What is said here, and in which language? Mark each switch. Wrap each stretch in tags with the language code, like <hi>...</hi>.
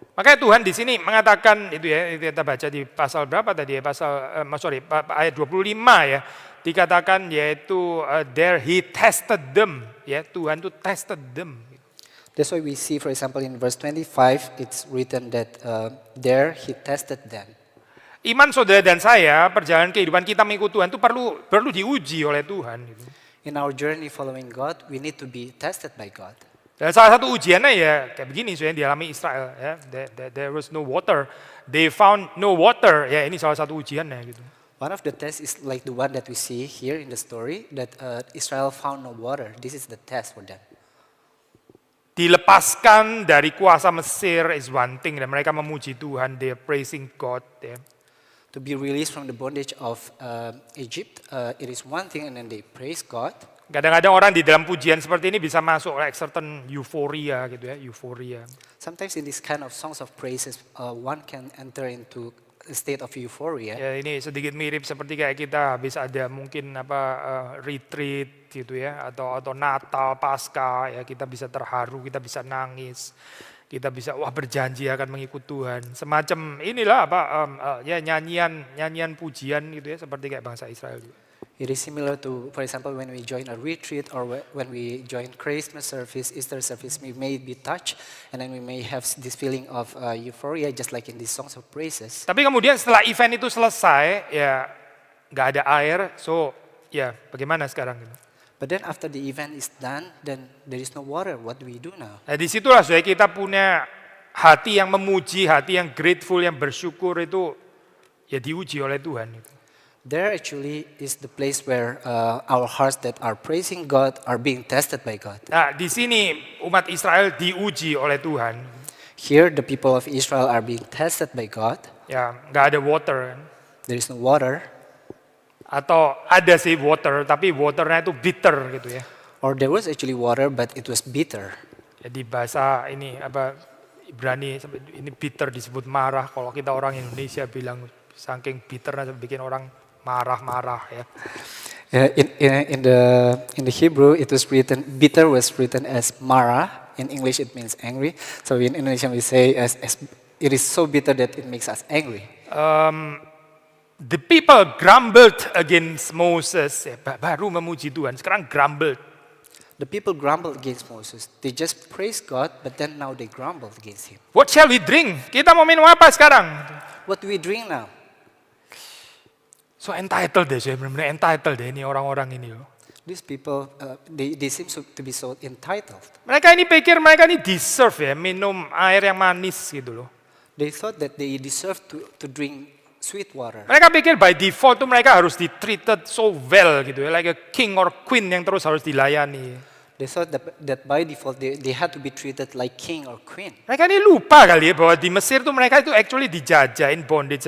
<id>Makanya Tuhan di sini mengatakan itu ya, kita baca di pasal berapa tadi ya, ayat 25 ya, dikatakan yaitu</id> <en>there he tested them,</en> <id>ya Tuhan itu</id> <en>tested them. That's why we see, for example, in verse 25, it's written that there he tested them.</en> <id>Iman saudara dan saya, perjalanan kehidupan kita mengikut Tuhan itu perlu diuji oleh Tuhan. Gitu.</id> <en>In our journey following God, we need to be tested by God.</en> <id>Dan salah satu ujiannya ya kayak begini, yang dialami Israel.</id> <en>Ya, there was no water, they found no water.</en> <id>Ya ini salah satu ujiannya gitu.</id> <en>One of the tests is like the one that we see here in the story, that Israel found no water. This is the test for them.</en> <id>Dilepaskan dari kuasa Mesir</id> <en>is one thing,</en> <id>dan mereka memuji Tuhan,</id> <en>they are praising God.</en> <id>Ya.</id> <en>To be released from the bondage of Egypt, it is one thing, and then they praise God.</en> <id>Kadang-kadang orang di dalam pujian seperti ini bisa masuk</id> <en>like certain euphoria</en> <id>gitu ya, euforia.</id> <en>Sometimes in this kind of songs of praises, one can enter into a state of euphoria.</en> <id>Ya ini sedikit mirip seperti kayak kita habis ada mungkin retreat gitu ya, atau Natal, Paskah ya, kita bisa terharu, kita bisa nangis. Kita bisa berjanji akan mengikut Tuhan. Semacam inilah ya nyanyian pujian gitu ya, seperti kayak bangsa Israel juga.</id> <en>It is similar to, for example, when we join a retreat or when we join Christmas service, Easter service, we may be touched and then we may have this feeling of euphoria, just like in these songs of praises.</en> <id>Tapi kemudian setelah event itu selesai, ya nggak ada air, so ya bagaimana sekarang gitu?</id> <en>But then after the event is done, then there is no water. What do we do now?</en> <id>Nah disitulah saudara kita punya hati yang memuji, hati yang grateful, yang bersyukur itu ya diuji oleh Tuhan. Gitu.</id> <en>There actually is the place where our hearts that are praising God are being tested by God.</en> <id>Nah di sini umat Israel diuji oleh Tuhan.</id> <en>Here the people of Israel are being tested by God.</en> <id>Ya nggak ada water.</id> <en>There is no water.</en> <id>Atau ada sih water, tapi waternya itu bitter gitu ya.</id> <en>Or there was actually water, but it was bitter.</en> <id>Jadi bahasa ini Ibrani ini bitter disebut marah. Kalau kita orang Indonesia bilang saking bitternya bikin orang marah-marah ya.</id> <en>In the Hebrew it was written, bitter was written as mara. In English it means angry. So in Indonesian we say as it is so bitter that it makes us angry. The people grumbled against Moses.</en> <id>Ya, baru memuji Tuhan, sekarang grumbled.</id> <en>The people grumbled against Moses. They just praised God, but then now they grumbled against him. What shall we drink?</en> <id>Kita mau minum apa sekarang?</id> <en>What do we drink now?</en> <id>So entitled deh, saya benar-benar entitled deh ini orang-orang ini loh.</id> <en>These people, they seem to be so entitled.</en> <id>Mereka ini pikir mereka ini deserve ya minum air yang manis gitu loh.</id> <en>They thought that they deserve to drink sweet water.</en> <id>Mereka pikir</id> <en>by default</en> <id>tuh mereka harus di-treated so well gitu ya,</id> <en>like a king or queen</en> <id>yang terus harus dilayani.</id> <en>They thought that by default they had to be treated like king or queen.</en> <id>Mereka ini lupa kali ya bahwa di Mesir tuh mereka itu actually dijajahin bondage.</id>